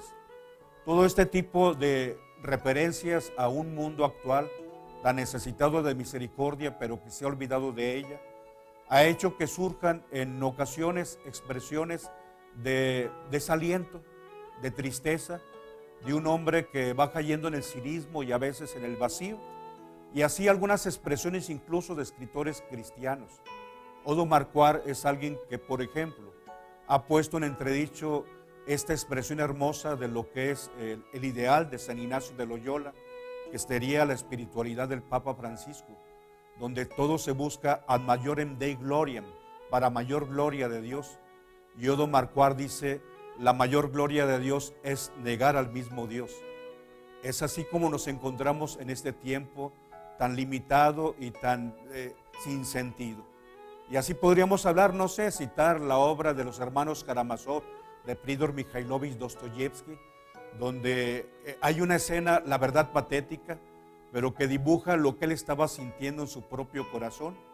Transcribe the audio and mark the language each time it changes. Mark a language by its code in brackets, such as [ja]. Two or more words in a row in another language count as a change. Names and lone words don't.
[es] Todo este tipo de referencias a un mundo actual tan necesitado de misericordia, pero que se ha olvidado de ella, ha hecho que surjan en ocasiones expresiones de desaliento, de tristeza, de un hombre que va cayendo en el cinismo y a veces en el vacío, y así algunas expresiones incluso de escritores cristianos. Odo Marcuar es alguien que, por ejemplo, ha puesto en entredicho esta expresión hermosa de lo que es el ideal de San Ignacio de Loyola, que sería la espiritualidad del Papa Francisco, donde todo se busca [la] ad maiorem Dei gloriam, [es] para mayor gloria de Dios. Y Odo Marcuar dice: la mayor gloria de Dios es negar al mismo Dios. Es así como nos encontramos en este tiempo tan limitado y tan sin sentido. Y así podríamos hablar, no sé, citar la obra de los hermanos Karamazov, de Fyodor Mikhailovich Dostoyevsky, donde hay una escena, la verdad patética, pero que dibuja lo que él estaba sintiendo en su propio corazón.